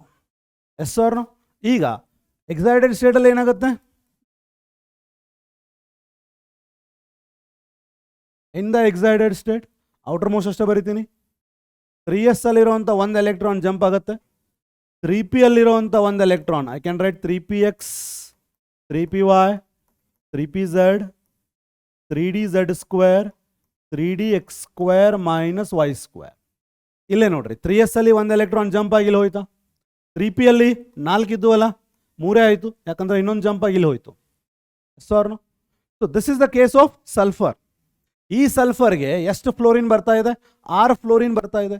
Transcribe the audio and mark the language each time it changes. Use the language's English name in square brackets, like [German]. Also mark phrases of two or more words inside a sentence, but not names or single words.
[English] yes or no? [Kannada] ಈಗ ಎಕ್ಸೈಟೆಡ್ ಸ್ಟೇಟಲ್ಲಿ ಏನಾಗುತ್ತೆ? [English] in the excited state outer most [Kannada] ಅಷ್ಟೇ ಬರಿತೀನಿ. 3s ಅಲ್ಲಿರುವಂಥ ಒಂದು ಎಲೆಕ್ಟ್ರಾನ್ ಜಂಪ್ ಆಗುತ್ತೆ. 3p ಅಲ್ಲಿರುವಂಥ ಒಂದು ಎಲೆಕ್ಟ್ರಾನ್ [English] I can write [Kannada] 3px 3py 3pz 3dz² 3dx² ಮೈನಸ್ y². ಇಲ್ಲೇ ನೋಡ್ರಿ, 3s ಅಲ್ಲಿ ಒಂದು ಎಲೆಕ್ಟ್ರಾನ್ ಜಂಪ್ ಆಗಿಲ್ಲ ಹೋಯ್ತಾ? 3p ಅಲ್ಲಿ 4 ಇದ್ದುವಲ್ಲ, 3 ಆಯಿತು, ಯಾಕಂದ್ರೆ ಇನ್ನೊಂದು ಜಂಪ್ ಆಗಿಲ್ಲ ಹೋಯ್ತು. [English] ಸಾರ್ನು. So this is the case of sulphur. [Kannada] ಈ ಸಲ್ಫರ್ಗೆ ಎಷ್ಟು ಫ್ಲೋರಿನ್ ಬರ್ತಾ ಇದೆ? 6 ಫ್ಲೋರಿನ್ ಬರ್ತಾ ಇದೆ.